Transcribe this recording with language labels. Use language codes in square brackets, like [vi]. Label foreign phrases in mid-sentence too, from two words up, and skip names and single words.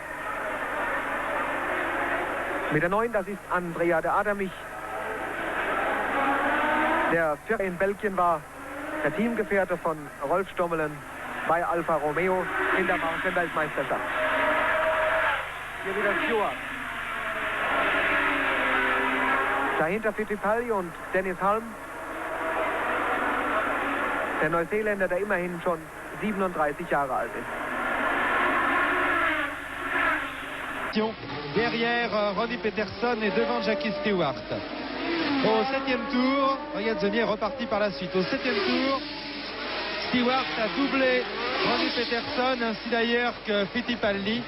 [de] Mit der 9, das ist Andrea de Adamich, der Vierter in Belgien war, der Teamgefährte von Rolf Stommelen bei Alfa Romeo in der Mountain-Weltmeisterschaft. Hier wieder Stewart. Dahinter Fittipaldi und Dennis Halm. Der Neuseeländer, der immerhin schon 37 Jahre alt ist. [fr] Derrière Ronnie Peterson et devant Jackie Stewart. Au 7e tour, Ryan Zoni est reparti par la suite. Au 7e tour, Stewart a doublé Ronnie Peterson, ainsi d'ailleurs que Fittipaldi.